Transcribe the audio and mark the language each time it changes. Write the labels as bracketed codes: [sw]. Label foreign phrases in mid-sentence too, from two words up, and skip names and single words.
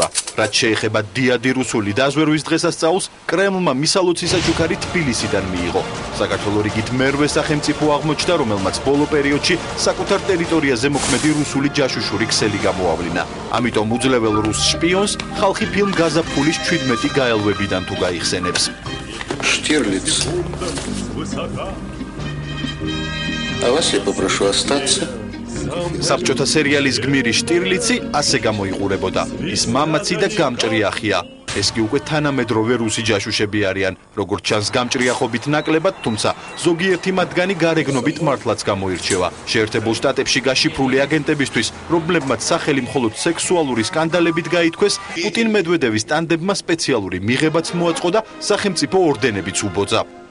[ka] რაც შეეხება დიადი რუსული დაზვერვის დღესასწაულს, კრემლმა მისალოცი საჩუქარი თბილისიდან მიიღო. საქართველოს რიგით მერვე სახელმწიფო აღმოჩნდა, რომელმაც ბოლო პერიოდში საკუთარ ტერიტორიაზე მოქმედი რუსული ჯაშუშური ქსელი გამოავლინა. ამიტომ უძლებელ რუს შპიონს ხალხი ფილმ გაზაფხულის 17 გაელვებიდან თუ გაიხსენებს. [ru] Штирлиц. А вас я попрошу остаться. [ka] საბჭოთა სერიალის გმირი შტირლიცი ასე გამოიყურებოდა. ის მამაცი და გამჭრი ახია. ეს კი უკვე თანამედროვე რუსი ჯაშუშები არიან, როგორც ჩანს გამჭრიახობით ნაკლებად, თუმცა ზოგიერთი მათგანი გარეგნობით მართლაც გამოირჩევა. შეერთებულ შტატებში გაშიფრული აგენტებისთვის, რომლებმაც სახელი მხოლოდ სექსუალური სკანდალებით გაითქვეს, პუტინ მედვედევის ტანდებმა სპეციალური მიღებაც მოაწყო და სახელმწიფო ორდენებიც უბოძა.